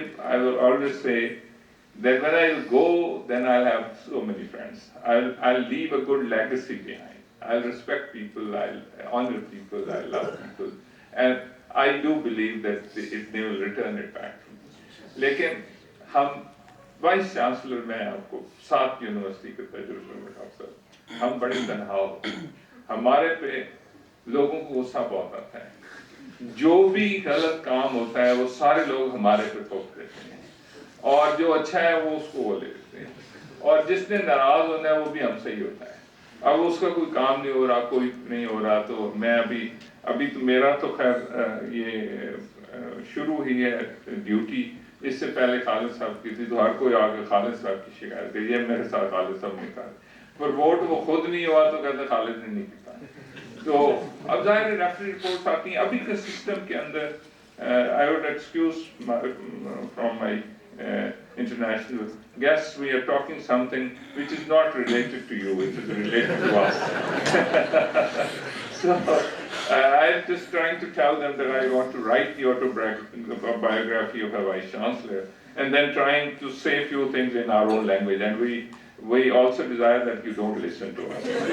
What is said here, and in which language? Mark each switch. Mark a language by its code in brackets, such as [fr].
[en] I will always say that when I go, then I'll have so many friends. I'll leave a good legacy behind. I'll respect people, I'll honor people, I'll love people. And I do believe that they will return it back. [ur] لیکن ہم vice chancellor, میں آپ کو 7 university کے تجربے میں doctor صاحب، ہم بڑے تنہا ہوتے ہیں. ہمارے پہ لوگوں کو غصہ بہت آتا ہے. جو بھی غلط کام ہوتا ہے وہ سارے لوگ ہمارے پہ ٹھوک دیتے ہیں، اور جو اچھا ہے وہ اس کو وہ لے لیتے ہیں، اور جس نے ناراض ہونا ہے وہ بھی ہم سے ہی ہوتا ہے. اب اس کا کوئی کام نہیں ہو رہا، کوئی نہیں ہو رہا، تو میں ابھی تو میرا تو خیر یہ شروع ہی ہے ڈیوٹی. اس سے پہلے خالد صاحب کی تھی، تو ہر کوئی آگے خالد صاحب کی شکایت کری، یہ میرے ساتھ خالد صاحب نے کہا، پر ووٹ وہ خود نہیں ہوا تو کہتے خالد نے نہیں کیا. تو اب ظاہر ریفری رپورٹس آتی ہیں. ابھی کے سسٹم کے اندر [en] I would excuse from my international guests, we are talking something which is not related to you, which is related to us. So I'm just trying to tell them that I want to write the autobiography of a vice chancellor, and then trying to say a few things in our own language, and we also desire that you don't listen to us.